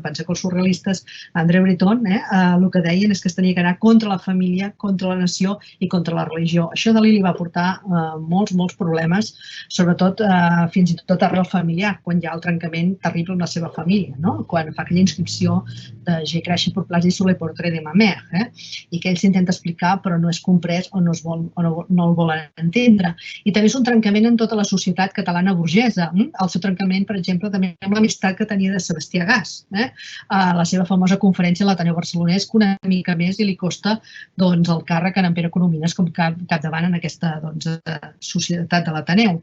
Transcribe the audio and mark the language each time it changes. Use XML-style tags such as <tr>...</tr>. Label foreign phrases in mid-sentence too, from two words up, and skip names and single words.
<ca>Pensa que els surrealistes, André Breton, el que deien és que es tenia que anar contra la família, contra la nació i contra la religió. Això Dalí li va portar molts problemes, sobretot fins i tot arrel familiar, quan hi ha el trencament terrible amb la seva família, quan fa aquella inscripció de</ca> <fr>«J'ai craché pour placer sur le portrait de ma mère»,</fr> <ca>i que ell s'intenta explicar però no és comprès o no el volen entendre. I també és un trencament en tota la societat catalana burgesa. El seu trencament, per exemple, també amb l'amistat que tenia de Sebastià Gas. A la seva famosa conferència a l'Ateneu barcelonès, que una mica més i li costa el càrrec en Pere Coromines com capdavant en aquesta societat de l'Ateneu.</ca>